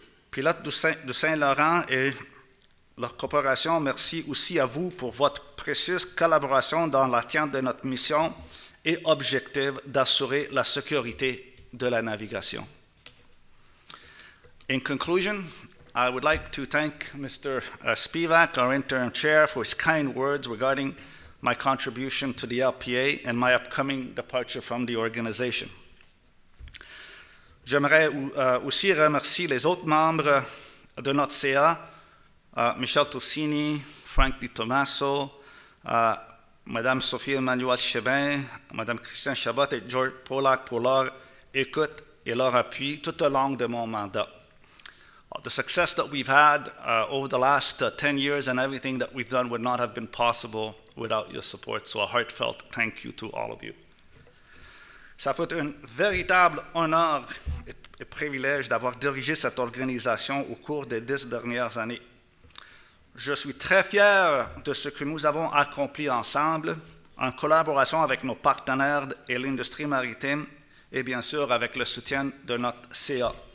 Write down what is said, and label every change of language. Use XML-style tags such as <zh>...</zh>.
<fr>Pilotes du Saint-Laurent et leur coopération, merci aussi à vous pour votre précieuse collaboration dans l'atteinte de notre mission et objectif d'assurer la sécurité de la navigation.</fr> <en>In conclusion, I would like to thank Mr. Spivak, our interim chair, for his kind words regarding my contribution to the LPA and my upcoming departure from the organization.</en> <fr>J'aimerais aussi remercier les autres membres de notre CA, Michel Tossini, Frank Di Tommaso, Madame Sophie Emmanuel Chebin, Madame Christiane Chabot et George Polak pour leur écoute et leur appui tout au long de mon mandat.</fr> <en>The success that we've had over the last 10 years and everything that we've done would not have been possible without your support. So a heartfelt thank you to all of you.</en> <fr>Ça fait un véritable honneur et privilège d'avoir dirigé cette organisation au cours des 10 dernières années. Je suis très fier de ce que nous avons accompli ensemble, en collaboration avec nos partenaires et l'industrie maritime, et bien sûr avec le soutien de notre CA.</fr>